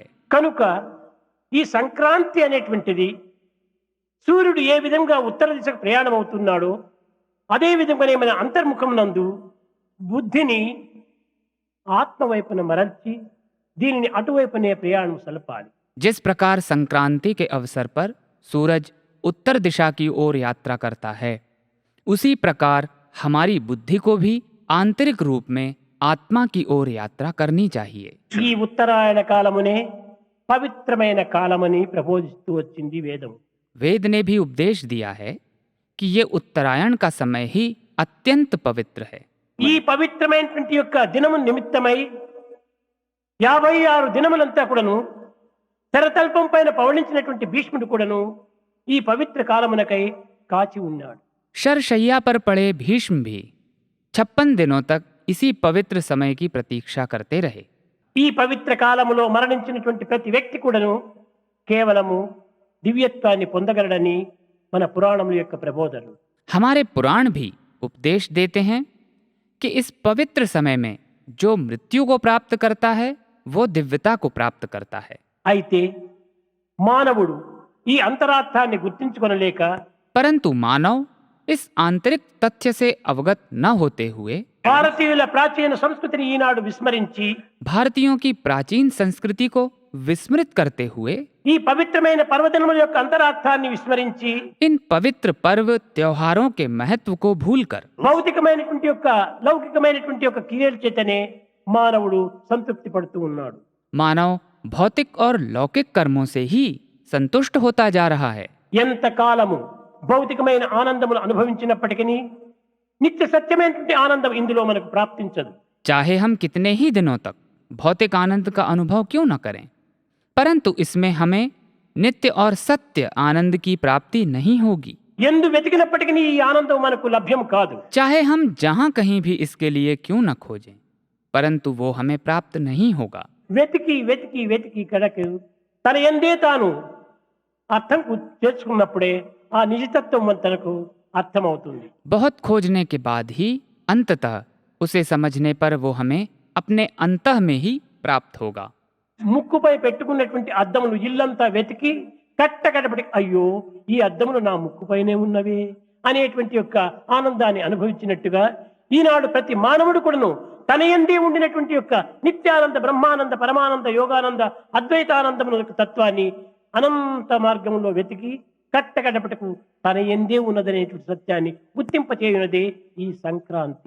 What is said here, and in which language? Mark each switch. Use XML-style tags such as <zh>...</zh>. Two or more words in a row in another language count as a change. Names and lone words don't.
<te>కనుక ఈ సంక్రాంతి అనేటువంటిది సూర్యుడు ఏ విధంగా ఉత్తర దిశకు ప్రయాణం అవుతున్నాడో అదే విధంగానే మన అంతర్ముఖం నందు బుద్ధిని ఆత్మవైపున మరల్చి దీనిని అటువైపునే ప్రయాణం సలపాలి.</te> <hi>जिस प्रकार संक्रांति के अवसर पर सूरज उत्तर दिशा की ओर यात्रा करता है, उसी प्रकार हमारी बुद्धि को भी आंतरिक रूप में आत्मा की ओर यात्रा करनी चाहिए।</hi> <te>ఈ ఉత్తరాయణ కాలమునే పవిత్రమైన కాలమని ప్రబోధిస్తూ వచ్చింది వేదం.</te> <hi>वेद ने भी उपदेश दिया है कि ये उत्तरायण का समय ही अत्यंत पवित्र है।</hi> <te>ఈ పవిత్రమైనటువంటి యొక్క దినము నిమిత్తమై 56 దినములంతా కూడాను తెరతల్పం పైన పవళించినటువంటి భీష్ముడు కూడాను ఈ పవిత్ర కాలమునకై కాచి ఉన్నాడు.</te> <hi>शरशैया पर पड़े भीष्म भी 56 दिनों तक इसी पवित्र समय की प्रतीक्षा करते रहे।</hi> <te>ఈ పవిత్ర కాలములో మరణించినటువంటి ప్రతి వ్యక్తి కూడాను కేవలము దివ్యత్వాన్ని పొందగలడని మన పురాణముల యొక్క ప్రబోధనలు.</te> <hi>हमारे पुराण भी उपदेश देते हैं कि इस पवित्र समय में जो मृत्यु को प्राप्त करता है वो दिव्यता को प्राप्त करता है।</hi> <te>అయితే మానవుడు ఈ అంతరార్థాన్ని గుర్తించుకొనలేక</te> <hi>परंतु मानव इस आंतरिक तथ्य से अवगत न होते हुए</hi> <te>భారతీయుల ప్రాచీన సంస్కృతిని ఈనాడు విస్మరించి</te> <hi>भारतीयों की प्राचीन संस्कृति को विस्मृत करते हुए</hi> <te>ఈ పవిత్రమైన పర్వదినముల యొక్క అంతరార్థాన్ని విస్మరించి</te> <hi>इन पवित्र पर्व त्योहारों के महत्व को भूलकर</hi> <te>భౌతికమైనటువంటి యొక్క లౌకికమైనటువంటి యొక్క క్రియల చేతనే మానవుడు సంతృప్తి పడుతూ ఉన్నాడు.</te> <hi>मानव भौतिक और लौकिक कर्मों से ही संतुष्ट होता जा रहा है।</hi> <te>ఎంత కాలము భౌతికమైన ఆనందములు అనుభవించినప్పటికీ నిత్య సత్యమైనటువంటి ఆనందం ఇందులో మనకు ప్రాప్తించదు.</te> <hi>चाहे हम कितने ही दिनों तक भौतिक आनंद का अनुभव क्यों न करें, परंतु इसमें हमें नित्य और सत्य आनंद की प्राप्ति नहीं होगी।</hi> <te>ఎందు వెతికినప్పటికీ ఈ ఆనందం మనకు లభ్యం కాదు.</te> <hi>चाहे हम जहां कहीं भी इसके लिए क्यों न खोजें, परंतु वो हमें प्राप्त नहीं होगा।</hi> <te>వెతికి వెతికి వెతికి కడకు తన ఎందే తాను అర్థం చేసుకున్నప్పుడే ఆ నిజతత్వం తనకు అర్థమవుతుంది.</te> <hi>बहुत खोजने के बाद ही अंततः उसे समझने पर वो हमें अपने अंतः में ही प्राप्त होगा।</hi> <te>ముక్కుపై పెట్టుకున్నటువంటి అద్దములు ఇల్లంతా వెతికి కట్టకడపటికి అయ్యో ఈ అద్దములు నా ముక్కుపైనే ఉన్నవే అనేటువంటి యొక్క ఆనందాన్ని అనుభవించినట్టుగా ఈనాడు ప్రతి మానవుడు కూడాను తన యందే ఉండినటువంటి యొక్క నిత్యానంద బ్రహ్మానంద పరమానంద యోగానంద అద్వైతానందముల యొక్క తత్వాన్ని అనంత మార్గంలో వెతికి కట్టకడపటకు తన యందే ఉన్నదనేటువంటి సత్యాన్ని గుర్తింపచేయునదే ఈ సంక్రాంతి.</te>